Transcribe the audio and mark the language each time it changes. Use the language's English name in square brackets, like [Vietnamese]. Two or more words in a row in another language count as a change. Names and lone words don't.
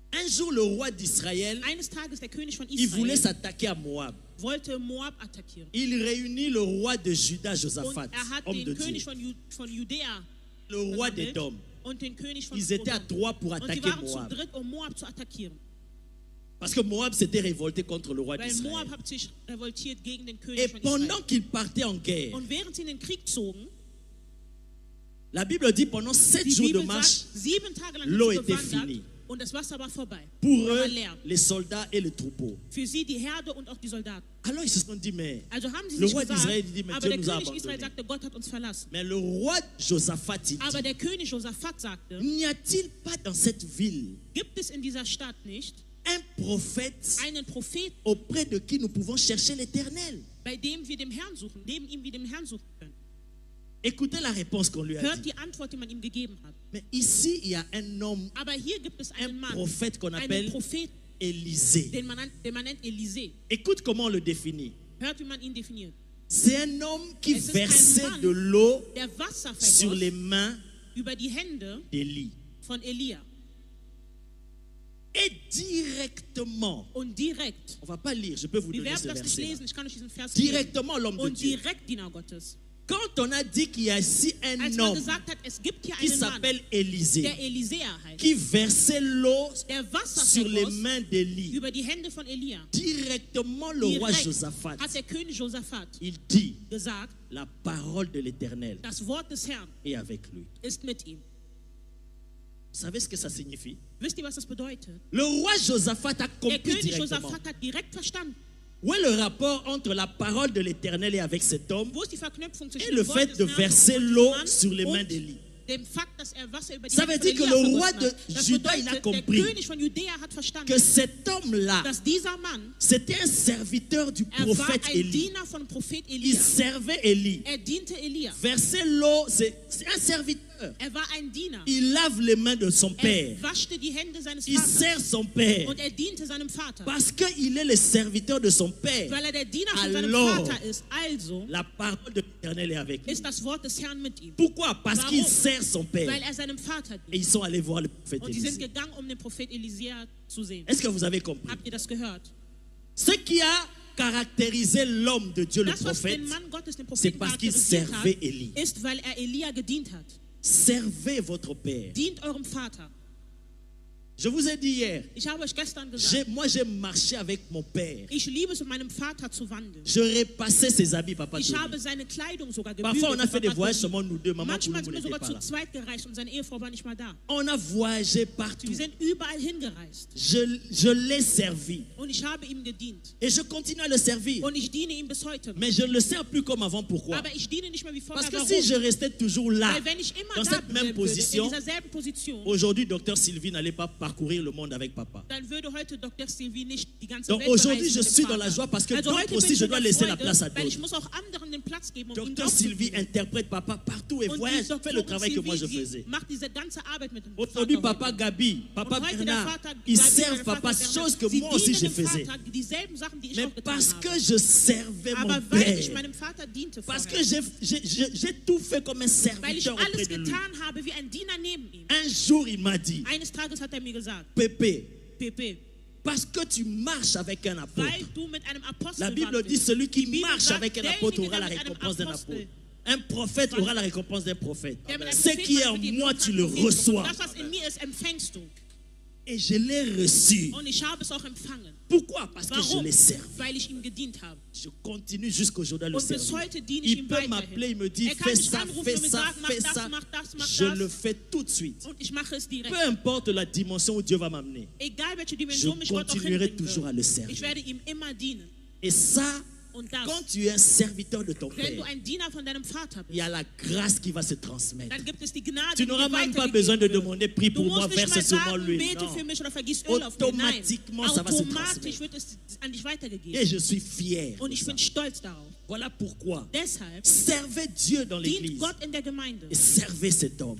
[French] jour, le roi d'Israël, [German] Eines Tages der König von [French] il voulait [German] Israel [French] s'attaquer à Moab. [German] wollte Moab attackieren. [French] Il réunit le roi de Juda, [German] Und [French] Josaphat, [German] hat [French] homme de [German] den König [French] Dieu, [German] von Judäa [French] le roi [German] versammelt [French] d'Édom. [German] und den König von [French] Ils étaient à [German] Edom. [French] trois pour [German] Und sie [French] attaquer [German] waren zu [French] Moab. [German] dritt, Moab zu attackieren. [French] Parce que Moab s'était révolté contre le roi [German] Weil [French] d'Israël. [German] Moab hat sich revoltiert gegen den [French] Et [German] König von [French] pendant [German] Israel. [French] qu'ils partaient en guerre, [German] Und während sie in den Krieg zogen, [French] la Bible dit pendant 7 [German] die [French] jours de [German] Bibel [French] marche, [German] sagt, 7 Tage lang [French] l'eau [German] sind sie [French] était [German] gewandert [French] finie. [German] und das Wasser war vorbei. [French] Pour [German] war [French] eux, [German] leer. [French] les soldats et le troupeau. [German] Für sie die Herde und auch die Soldaten. [French] Alors ils se sont dit, mais [German] Also haben sie [French] le [German] sich [French] roi [German] gesagt, [French] d'Israël dit, mais [German] aber [French] Dieu [German] der [French] nous a [German] König Israel [French] abandonnés. [German] sagte, Gott hat uns verlassen. [French] Mais le roi Josaphat, il dit, [German] Aber der König Josaphat sagte, [French] n'y a-t-il pas dans cette ville [German] gibt es in dieser Stadt nicht [French] un prophète [German] einen Propheten, [French] auprès de qui nous pouvons chercher l'Éternel? [German] bei dem wir dem Herrn suchen, neben ihm wir dem Herrn suchen können? [French] Écoutez la réponse qu'on lui a [German] Hört [French] dit. [German] die Antwort, die man ihm gegeben hat. [French] Mais ici, il y a un homme, [German] Aber hier gibt es einen [French] un [German] Mann, [French] prophète qu'on [German] einen [French] appelle [German] Prophet, [French] Élisée. [German] den man nennt Elisee. [French] Écoute comment on le définit. [German] Hört, wie man ihn definiert. [French] C'est un homme qui [German] Es ist ein [French] versait [German] Mann, [French] de l'eau [German] Der Wasser [French] sur [German] vergoss [French] les mains [German] über die Hände [French] d'Élie. [German] von Elia. [French] Et directement, [German] Und direkt, [French] on ne va pas lire, je peux vous [German] wir [French] donner ce [German] werden das nicht [French] verset. [German] lesen, ich kann euch diesen Vers lesen. [French] Directement l'homme de [German] Und [French] Dieu. [German] direkt Diener Gottes. [French] Quand on a dit qu'il y a ici un [German] Als man [French] homme [German] gesagt hat, es gibt hier [French] qui [German] einen Mann, [French] s'appelle Élisée, [German] der Elisea heißt, [French] qui versait l'eau [German] der Wasser [French] sur les [German] vergoss [French] mains d'Élie, [German] über die Hände von Elia. [French] directement le roi [German] Direkt [French] Josaphat, [German] hat der König Josaphat [French] il dit, [German] gesagt, [French] la parole de l'Éternel [German] das Wort des Herrn [French] est avec lui. [German] ist mit ihm. [French] Vous savez ce que ça signifie? [German] Wisst ihr, was das bedeutet? [French] Le roi Josaphat a [German] Der [French] compris [German] König [French] directement. [German] Josaphat hat direkt verstanden. [French] Où est le rapport entre la parole de l'Éternel et avec cet homme [German] Wo ist die Verknüpfung [French] et [German] zwischen [French] le [German] dem Wort [French] fait [German] des [French] de [German] Herrn [French] verser [German] und [French] l'eau [German] Mann [French] sur les mains [German] und [French] d'Élie? [German] dem Fakt, dass er Wasser über die [French] Ça [German] Hände [French] veut [German] von [French] dire que [German] Elia [French] le roi [German] vergossen [French] de [German] hat. Das [French] Juda, il a [German] bedeutet, der [French] compris [German] König von Judäa hat verstanden, [French] que cet homme-là, [German] dass dieser Mann, [French] c'était un serviteur du [German] er war [French] prophète [German] ein [French] Élie. [German] Diener von Prophet [French] Il [German] Elia. [French] servait Élie. [German] Er diente Elia. [French] Verser l'eau, c'est un serviteur. [German] Er war ein Diener. [French] Il lave les mains de son père. [German] Er waschte die Hände seines [French] Il [German] Vaters. [French] sert son père. [German] Und er diente seinem Vater. [French] Parce qu'il est le serviteur de son père. [German] Weil er der Diener von seinem [French] Alors, [German] Vater ist. Also [French] la parole de l'Éternel est avec lui. [German] ist das Wort des Herrn mit ihm. [French] Pourquoi? Parce [German] Warum? [French] qu'il sert son père. [German] Weil er seinem Vater [French] Et [German] dient. [French] ils sont allés voir le prophète [German] Und die sind [French] Élisée. [German] gegangen, um den Prophet Elisea zu sehen. [French] Est-ce que vous avez compris? [German] Habt ihr das gehört? [French] Ce qui a caractérisé l'homme de Dieu, le [German] Das, was [French] prophète, [German] den Mann Gottes, den [French] c'est [German] Propheten [French] parce qu'il [German] charakterisiert [French] servait [German] hat, [French] Élie. [German] ist, weil er Elia gedient hat. [French] Servez votre père. [German] Dient eurem Vater. [French] Je vous ai dit hier, [German] Ich habe euch gestern gesagt, [French] j'ai marché avec mon père. [German] ich liebe es, mit meinem Vater zu wandeln. [French] Je repassais ses habits, papa. [German] Ich [French] Tony. [German] habe seine Kleidung sogar gebügelt. [French] Parfois, on a fait des [German] Papa [French] voyages [German] Tony. [French] seulement nous deux. Maman [German] Manchmal [French] Koulou [German] sind wir [French] n'était [German] sogar [French] pas [German] zu [French] là. [German] zweit gereist und seine Ehefrau war nicht mal da. [French] On a voyagé partout. [German] Wir sind überall hingereist. [French] Je l'ai servi. [German] Und ich habe ihm gedient. [French] Et je continue à le servir. [German] Und ich diene ihm bis heute. [French] Mais je ne le sers plus comme avant. Pourquoi? [German] Aber ich diene nicht mehr wie vorher. [French] Parce que [German] Warum? [French] si je restais toujours là, [German] Weil wenn ich immer [French] dans [German] da [French] cette même [German] bleiben würde, in [French] position, [German] dieser selben Position, [French] aujourd'hui, docteur Sylvie n'allait pas parcourir le monde avec papa. [German] dann würde heute Dr. Sylvie nicht die ganze [French] Donc [German] Welt [French] aujourd'hui, [German] bereisen [French] je [German] mit dem [French] suis dans [German] Vater. [French] la joie parce que [German] Also heute [French] d'autres [German] bin [French] aussi, [German] ich [French] je [German] in [French] dois [German] der [French] laisser la [German] Freude, [French] place à [German] weil ich [French] d'autres. [German] muss auch anderen den Platz geben, um ihnen [French] Docteur [German] auch zu [French] Sylvie [German] dienen. [French] interprète papa partout et [German] Und [French] voyage, [German] die [French] fait le [German] Doktorin [French] travail que moi je [German] Sylvie, [French] faisais. [German] die macht diese ganze Arbeit mit dem [French] Aujourd'hui, [German] Vater [French] papa [German] heute. [French] Gabi, papa [German] Und heute der [French] Bernard, [German] Vater [French] ils [German] Gabi, [French] servent [German] der [French] papa, [German] Vater [French] chose que [German] Bernard, [French] moi aussi je [German] sie dienen [French] faisais. [German] dem Vater dieselben Sachen, die ich [French] Mais [German] auch getan [French] parce [German] habe. [French] que je servais mon [German] Aber weil ich [French] père, [German] meinem Vater diente [French] parce [German] vorher, [French] que j'ai tout fait comme un [German] weil ich [French] serviteur auprès [German] alles [French] de lui. [German] getan habe wie ein Diener neben ihm. [French] Un jour, il m'a dit, [German] Eines Tages hat er mir gesagt, [French] Pépé, [German] Pepe, [French] parce que tu marches avec un apôtre. [German] weil du mit einem Apostel [French] La Bible dit [German] wandelst. [French] celui qui [German] Die Bibel [French] marche [German] sagt, [French] avec un [German] derjenige, [French] apôtre aura la [German] der mit einem [French] récompense d'un [German] Apostel [French] apôtre. Un prophète aura la récompense d'un prophète. [German] Der mit einem [French] Ce [German] Propheten [French] qui est en [German] wandelt, mit dem [French] moi, [German] Lohn [French] tu [German] von [French] le [German] Propheten. [French] reçois. [German] Das, was in mir ist, empfängst du. [French] Et je l'ai reçu. [German] Und ich habe es auch empfangen. [French] Pourquoi? Parce que je [German] Warum? [French] l'ai servi. [German] Weil ich ihm gedient habe. [French] Je continue jusqu'aujourd'hui à le [German] Und bis [French] servir. [German] heute diene ich [French] Il [German] ihm [French] peut m'appeler, il [German] weiterhin. [French] me dit, [German] Er kann [French] fais [German] mich [French] ça, [German] anrufen [French] fais [German] und mir [French] ça, [German] sagen, mach [French] fais [German] das, [French] ça. [German] mach das, mach [French] Je [German] das. [French] le fais tout de suite. [German] Und ich mache es direkt. [French] Peu importe la dimension où Dieu va m'amener. [German] Egal welche [French] Je [German] Dimension mich Gott auch [French] continuerai [German] hinbringen [French] toujours à le [German] wird. [French] servir. [German] Ich werde ihm immer dienen. [French] Et ça, [German] Und das, [French] quand tu es un serviteur de ton [German] wenn du [French] Père, [German] ein Diener von deinem Vater [French] il y [German] bist, [French] a la grâce qui va se transmettre. [German] dann gibt es die Gnade, [French] Tu [German] die [French] n'auras [German] dir [French] même pas [German] weitergegeben [French] besoin de [German] wird. [French] demander, prie [German] Du [French] pour moi, [German] musst nicht [French] verse [German] mal [French] sur moi [German] sagen, [French] l'huile. [German] bete [French] Non. [German] für mich oder vergieß Öl auf mich. Nein, [French] Automatiquement, ça va se [German] automatisch [French] transmettre. [German] wird es an dich weitergegeben. [French] Et je suis fier. [German] Und [French] de [German] ich [French] ça. [German] bin stolz darauf. [French] Voilà pourquoi. [German] Deshalb [French] Servez Dieu dans [German] dient [French] l'église. [German] Gott in der Gemeinde [French] Et servez cet homme.